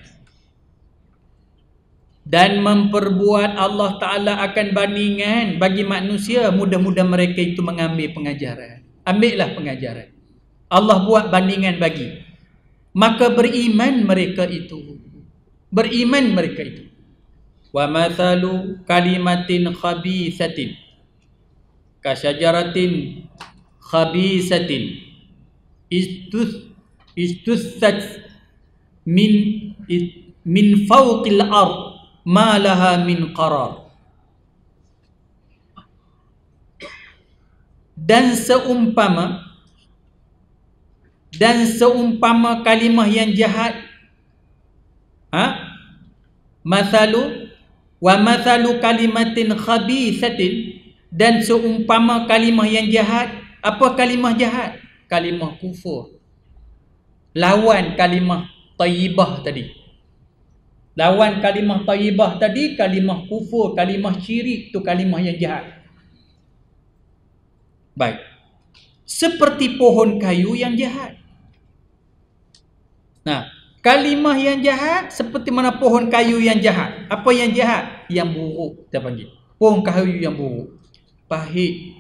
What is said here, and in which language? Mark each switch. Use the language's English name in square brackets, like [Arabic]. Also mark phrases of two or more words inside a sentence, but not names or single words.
[Malay] Dan memperbuat Allah Ta'ala akan bandingan bagi manusia. Mudah-mudahan mereka itu mengambil pengajaran. Ambillah pengajaran. Allah buat bandingan bagi. Maka beriman mereka itu. Beriman mereka itu. [Arabic] وَمَثَلُ كَلِمَةٍ خَبِيثَةٍ كَشَجَرَةٍ خَبِيثَةٍ اجْتُثَّتْ مِنْ فَوْقِ الْأَرْضِ مَا لَهَا مِنْ قَرَارٍ. [Malay] Dan seumpama kalimah yang jahat, [Arabic] وَمَثَلُ كَلِمَةٍ خَبِيثَةٍ, [Malay] dan seumpama kalimah yang jahat. Apa kalimah jahat? Kalimah kufur. Lawan kalimah thayyibah tadi. Lawan kalimah thayyibah tadi kalimah kufur, kalimah syirik, tu kalimah yang jahat. Baik. Seperti pohon kayu yang jahat. Nah, kalimah yang jahat seperti mana pohon kayu yang jahat. Apa yang jahat? Yang buruk, kita panggil. Pohon kayu yang buruk. Pahit.